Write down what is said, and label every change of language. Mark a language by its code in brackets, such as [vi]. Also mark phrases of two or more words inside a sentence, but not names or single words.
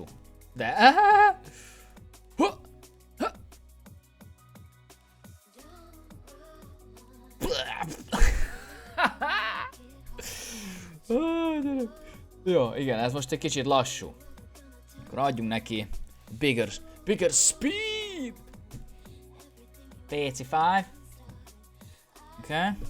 [hu] De... Jó, igen, ez most egy kicsit lassú. Akkor adjunk neki [en] bigger speed! [hu] PC5. Oké.